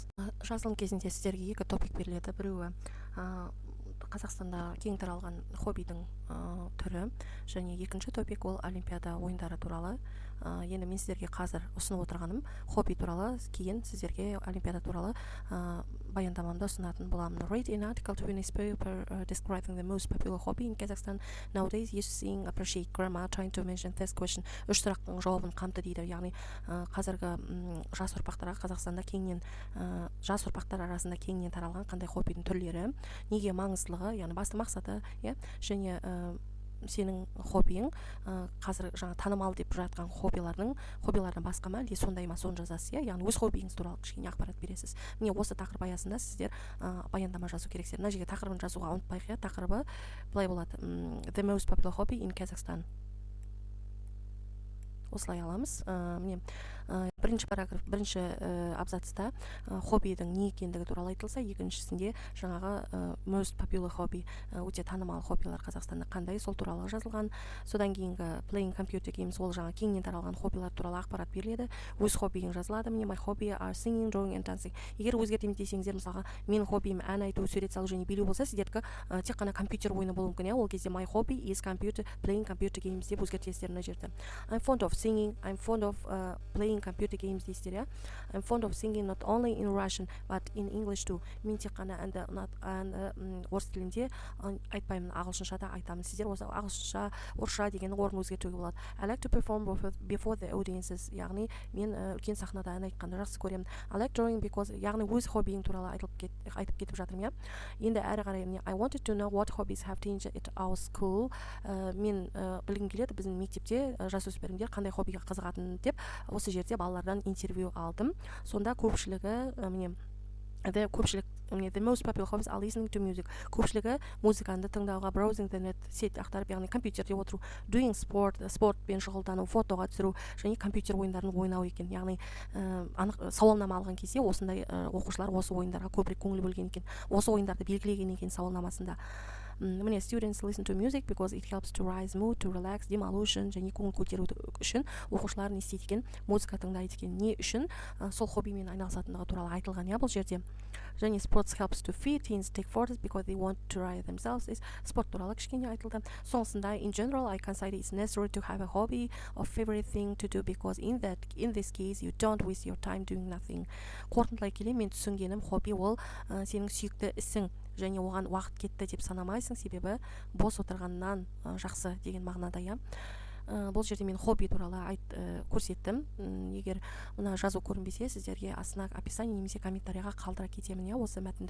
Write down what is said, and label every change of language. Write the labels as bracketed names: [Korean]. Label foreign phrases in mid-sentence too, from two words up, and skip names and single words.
[Kazakh] Жазылым кезінде сіздерге екі топик беріледі. Біреуі Қазақстанда кең таралған хоббидің түрі. Және екінші топик ол олимпиада ойындары туралы. Енді мен сіздерге қазір ұсынып отырғаным хобби туралы, кейін сіздерге олимпиада туралы баяндамамды ұсынатын боламын. [English] Read an article to win a paper describing the most popular hobby in Kazakhstan nowadays using appreciate grammar trying to mention this question. [Kazakh] Үш сұрақтың жауабын қамты дейді. Яғни қазіргі жас ұрпақтарға Қазақстанда кеңінен жас ұрпақтар арасында кеңінен таралған қандай хоббидің түрлері, неге маңыздылығы, яғни басты мақсаты, және сенің хоббиің қазір жаңа танымал деп жатқан хоббилардан басқа ма, әлде сондай ма, соны жазасыз, яғни өз хоббиіңіз туралы кішкене ақпарат бересіз. Міне осы тақырып аясында сіздер баяндама жазу керексіздер. Мына жерге тақырыбын жазуға ұмытпайық, тақырыбы былай болады: [English] The most popular hobby in Kazakhstan. [Kazakh] Осылай аламыз. Міне бірінші параграф, бірінші абзацта хоббидің не екендігі туралы айтылса, екіншісінде жаңағы [English] most popular hobby, [Kazakh] өте танымал хоббилар Қазақстанда қандай, сол туралы жазылған. Содан кейінгі [English] playing computer games, [Kazakh] ол жаңа кеңінен таралған хоббилар туралы ақпарат беріледі. Өз хоббиің жазылады. Міне [English] my hobby are singing, drawing and dancing. [Kazakh] Егер өзгертемін десеңіздер, мысалға менің хоббиім ән айту, сурет салу және билеу болса, сіздердікі тек қана компьютер ойыны болуы мүмкін. Ол кезде [English] my hobby is playing computer games [Kazakh] деп өзгертесіздер мына жерде. [English] I'm fond of singing, I'm fond of playing computer games дейсіздер. I'm fond of singing not only in Russian but in English too. [Kazakh] Мен тек қана әнді орыс тілінде айтпаймын, ағылшынша да айтамын. Сіздер осы ағылшынша, орысша деген орын өзгертуге болады. [English] I like to perform before the audiences. [Kazakh] Яғни мен үлкен сахнада ән айтқанды жақсы көремін. [English] I like drawing because, [Kazakh] яғни өз хоббиің туралы айтып кетіп жатырмын. Енді әрі қарай [English] I wanted to know what hobbies have changed at our school. [Kazakh] Мен білгім келеді, біздің мектепте жасөспірімдер қандай хоббиға қызығатын деп осы жерде балалардан интервью алдым. Сонда көпшілігі [English] the most popular hobbies are listening to music. [Kazakh] Көпшілігі музыканы тыңдауға, [English] browsing the net, [Kazakh] сет ақтарып, яғни компьютерде отыру, doing спортпен шұғылдану, фотоға түсіру және компьютер ойындарын ойнау екен. Яғни сауалнама алған кезде осындай оқушылар осы ойындарға көбірек көңіл бөлген екен. Осы ойындарды белгілеген екен сауалнамасында. [English] Міне students listen to music because it helps to rise mood, to relax, [Kazakh] демалу үшін және көңіл көтеру үшін оқушылар не істейді екен, музыка тыңдайды екен. Не үшін? Сол хоббимен айналысатындығы туралы айтылған бұл жерде. [English] Және sports helps to fit, teens take photos because they want to try themselves. [Kazakh] Спорт туралы кішкене айтылды. [English] Соңғысында in general I consider it's necessary to have a hobby or favorite thing to do because in this case you don't waste your time doing nothing. [Kazakh] Қорытындылай келе мен түсінгенім, хобби ол сенің сүйікті ісің және оған уақыт кетті деп санамайсың, себебі бос отырғаннан жақсы деген мағынада. Бұл жерде мен хобби туралы көрсеттім. Егер мына жазу көрінбесе, сіздерге астына описание немесе комментарийға қалдыра кетемін осы мәтінді.